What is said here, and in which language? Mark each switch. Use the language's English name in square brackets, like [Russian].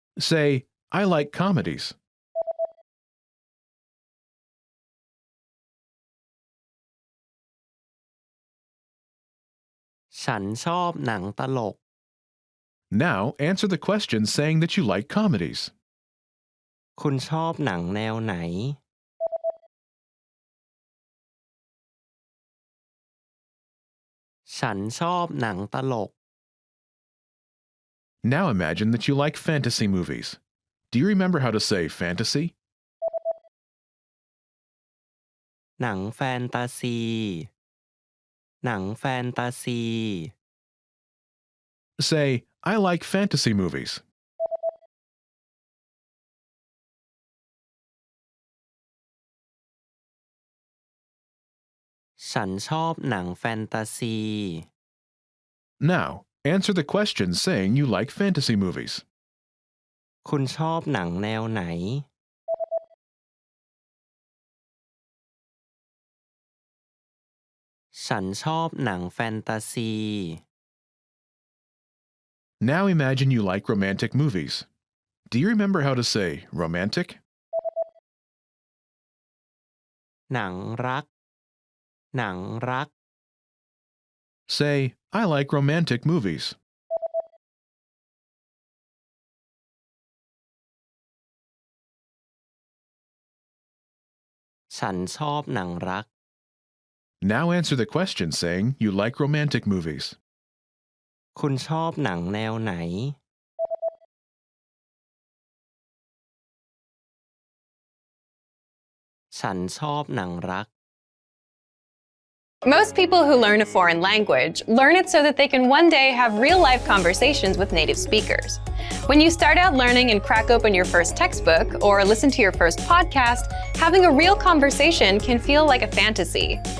[English] Say, "I like comedies." [Thai] ฉันชอบหนังตลก [English] Now answer the question saying that you like comedies. [Thai] คุณชอบหนังแนวไหน ฉันชอบหนังตลก [English] Now imagine that you like fantasy movies. Do you remember how to say fantasy? [Thai] หนังแฟนตาซี หนังแฟนตาซี [English] Say, "I like fantasy movies." [Thai] ฉันชอบหนังแฟนตาซี [English] Now, answer the question saying you like fantasy movies. [Thai] คุณชอบหนังแนวไหน ฉันชอบหนังแฟนตาซี [English] Now imagine you like romantic movies. Do you remember how to say romantic? [Thai] หนังรัก หนังรัก [English] Say, "I like romantic movies." [Thai] ฉันชอบหนังรัก [English] Now answer the question saying you like romantic movies. [Thai] คุณชอบหนังแนวไหน ฉันชอบหนังรัก [English] Most people who learn a foreign language learn it so that they can one day have real-life conversations with native speakers. When you start out learning and crack open your first textbook or listen to your first podcast, having a real conversation can feel like a fantasy.